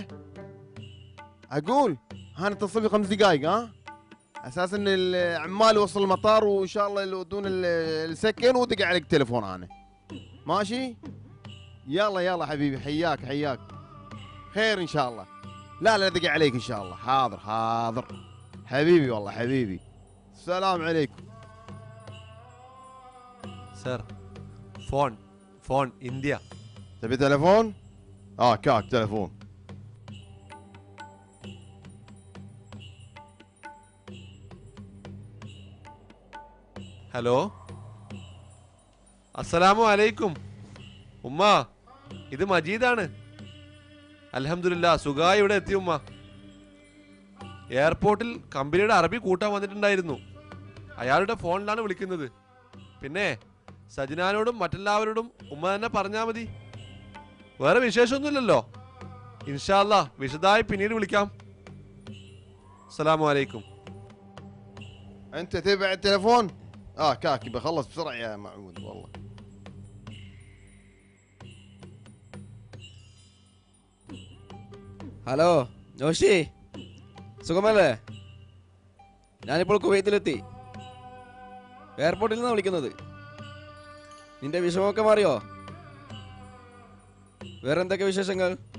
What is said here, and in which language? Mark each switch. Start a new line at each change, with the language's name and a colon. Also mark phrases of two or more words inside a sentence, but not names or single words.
Arabic: اقول هانا اتصل لي 5 دقائق ها، اساس ان العمال وصل المطار وان شاء الله يودون السكن ودق عليك تليفون انا. ماشي؟ يلا حبيبي، حياك خير ان شاء الله. لا دق عليك ان شاء الله. حاضر حبيبي، والله حبيبي. السلام عليكم.
English: sir phone phone India.
Arabic: تبي تلفون؟ كاك تلفون. ഹലോ, السلام عليكم.
Malayalam: ഉമ്മ, ഇത് മജീദാണ്. അൽഹംദുലില്ലാ, സുഖായി ഇവിടെ എത്തി ഉമ്മ. എയർപോർട്ടിൽ കമ്പനിയുടെ അറബി കൂട്ടാൻ വന്നിട്ടുണ്ടായിരുന്നു. അയാളുടെ ഫോണിലാണ് വിളിക്കുന്നത്. പിന്നെ സജിനാനോടും മറ്റെല്ലാവരോടും ഉമ്മ തന്നെ പറഞ്ഞാൽ മതി. വേറെ വിശേഷമൊന്നുമില്ലല്ലോ.
Arabic: إن شاء الله
Malayalam: വിശദമായി പിന്നീട് വിളിക്കാം.
Arabic: السلام عليكم. انت تبع التلفون؟ كاك بخلص بسرعه يا معود والله.
Malayalam: ഹലോ ജോഷി, സുഖമല്ലേ? ഞാനിപ്പോൾ കുവൈത്തിലെത്തി. എയർപോർട്ടിൽ നിന്നാണ് വിളിക്കുന്നത്. നിന്റെ വിഷമമൊക്കെ മാറിയോ? വേറെ എന്തൊക്കെ വിശേഷങ്ങൾ?